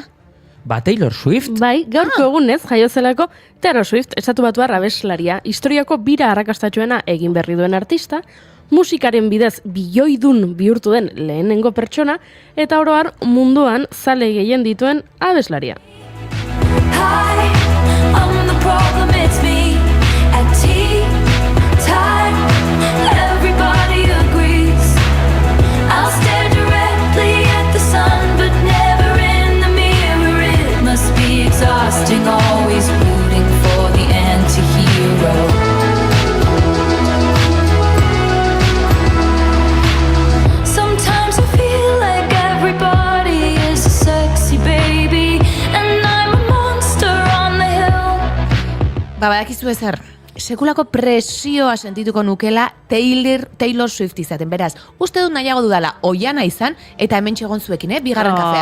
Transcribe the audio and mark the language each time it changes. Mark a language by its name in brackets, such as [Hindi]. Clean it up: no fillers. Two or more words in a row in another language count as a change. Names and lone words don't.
[Basque] Ba, Taylor Swift? Bai, gaurko egunez jaiozelako Taylor Swift estatuatua abeslaria, historiako bira arrakastatxoena egin berri duen artista, musikaren bidez bilioidun bihurtu den lehenengo pertsona, eta oroar munduan zale gehien dituen abeslaria. [English] Hi, I'm the problem, it's me. At tea time, everybody agrees. I'll stare directly at the sun, but never in the mirror. It must be exhausting, always rooting for the anti-hero. [Basque] Badakizu ezer, sekulako presioa sentituko nukela Taylor Swift izaten, beraz, uste dut nahiago dudala oiana izan, eta hemen txegon zuekin, bigarren kafea hartzen.